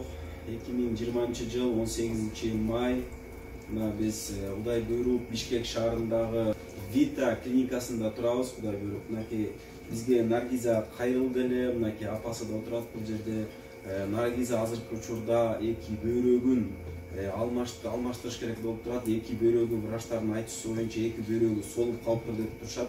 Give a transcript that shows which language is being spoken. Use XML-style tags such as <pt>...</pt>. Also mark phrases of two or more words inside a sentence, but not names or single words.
<ky>2020 жыл 18 май біз Құдай бұйырып Бишкек шаарындагы Vita клиникасында турабыз. Құдай бұйырып мынакей бизге Наргиза кайрылды эле, мынакей апасы да отурат бул жерде. Наргиза азыркы учурда эки бөйрөгүн алмаштырыш керек болуп турат. Эки бөйрөгү врачтардын айтуусу боюнча эки бөйрөгү солуп калыптыр деп турушат.</ky>